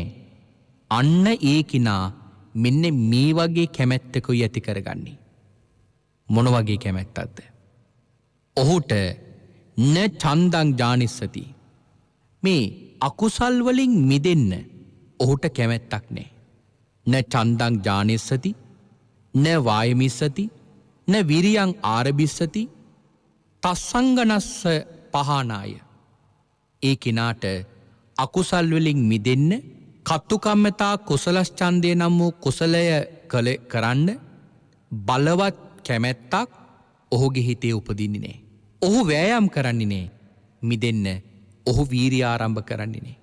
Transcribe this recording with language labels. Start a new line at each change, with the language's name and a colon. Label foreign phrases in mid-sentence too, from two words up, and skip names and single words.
Sinhala: අන්න ඒ කිනා මෙන්න මේ වගේ කැමැත්තකුයි ඇති කරගන්නේ. මොන වගේ කැමැත්තක්ද? ඔහුට
Pali: න චන්දං ජානිස්සති.
Sinhala: මේ අකුසල් වලින් මිදෙන්න ඔහුට කැමැත්තක් නැහැ.
Pali: න චන්දං ජානිස්සති න වායමිස්සති න විරියං ආරබිස්සති තස්සංගනස්ස පහනාය.
Sinhala: ඒ කෙනාට අකුසල් වලින් මිදෙන්න කත්තුකම්මතා කුසලස්චන්දය නම් වූ කුසලය කරන්න බලවත් කැමැත්තක් ඔහුගේ හිතේ උපදින්නේ නෑ. ඔහු වෑයම් කරන්නේ නෑ මිදෙන්න ඔහු වීරිය ආරම්භ කරන්නේ නෑ.